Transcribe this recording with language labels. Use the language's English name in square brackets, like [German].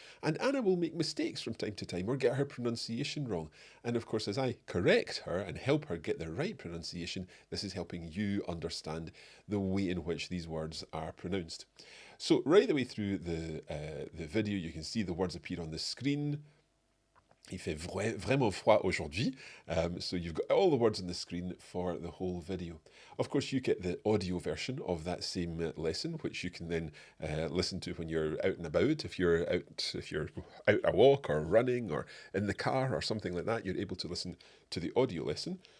[English] And Anna will make mistakes from time to time or get her pronunciation wrong. And of course, as I correct her and help her get the right pronunciation, this is helping you understand the way in which these words are pronounced. So right the way through the video, you can see the words appear on the screen. [French] Il fait vraiment froid aujourd'hui. [English] So you've got all the words on the screen for the whole video. Of course, you get the audio version of that same lesson, which you can then listen to when you're out and about. If you're out a walk or running or in the car or something like that, you're able to listen to the audio lesson.